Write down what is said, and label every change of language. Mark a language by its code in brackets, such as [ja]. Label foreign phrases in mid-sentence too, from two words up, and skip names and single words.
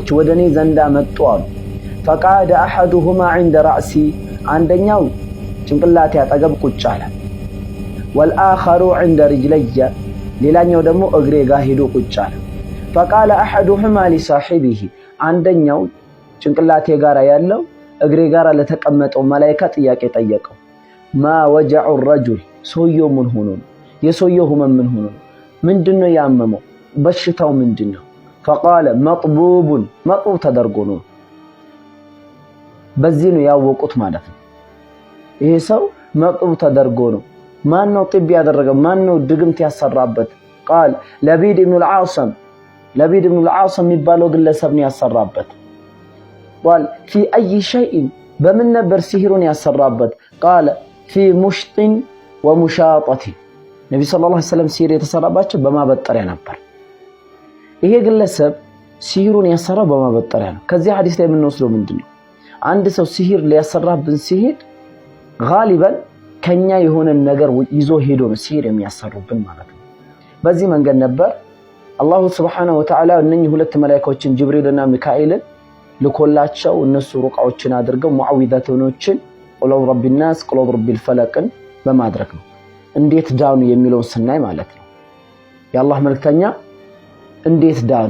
[am] ወደ እኔ ዘንዳ መጡ አሉ። [ar] فقعد أحدهما عند رأسي፣ [am] አንደኛው ጭንቅላቴ አጠገብ ቁጭ አለ። [ar] والآخر عند رجلي፣ [am] ሌላኛው ደግሞ እግሬ ጋር ሄዶ ቁጭ አለ። [ar] فقال أحدهما لصاحبه፣ [am] አንደኛው ጭንቅላቴ ጋር ያለው እግሬ ጋር ለተቀመጠው መላኢካ ጥያቄ ጠየቀው። [ar] ما وجع الرجل፣ [am] ሰውየው ምን ሆኖ ነው? የሰውየው ህመም ምን ሆኖ ነው? ምንድነው ያመመው? በሽታው ምንድነው? [ar] فقال مطبوب [am] መጥቡብ ተደርጎ ነው። በዚህ ነው ያወቁት ማለት ነው። ይሄ ሰው መጥቡብ ተደርጎ ነው። ማን ነው ጥብ ያደረገው? ማን ነው ድግምት ያሰራበት? قال لبيد بن العاصم لبيد بن العاصم የሚባለው ግለሰብ ነው ያሰራበት። [ar] قال في اي شيء [am] በምን ነበር ሲህሩን ያሰራበት? [ar] قال في مشط ومشاطة [am] ነብዩ [ar] صلى الله عليه وسلم [am] ሲህር የተሰራባቸው በማበጠሪያ ነበር። ይሄ ግለሰብ ሲህሩን ያሰራው በማበጠሪያ ነው። ከዚህ ሐዲስ ላይ የምንወስደው ምንድነው? አንድ ሰው ሲህር ሊያሰራብን ሲሄድ ጋሊበን ከኛ የሆነ ነገር ይዞ ሄዶ ነው ሲህር የሚያሰሩብን ማለት ነው። በዚህ መንገድ ነበር [ar] الله سبحانه وتعالى [am] እነኚህ ሁለት መላእክቶችን ጅብሪልና ሚካኤልን ልኮላቸው እነሱ ሩቃዎችን አድርገው ሙዓዊዛቶችን [ar] قل أعوذ بالناس قل أعوذ بالفلق [am] በማድረግ ነው። እንዴት ዳኑ የሚለውን ስናይ ማለት ነው የአላህ መልእክተኛ እንዴት ዳኑ?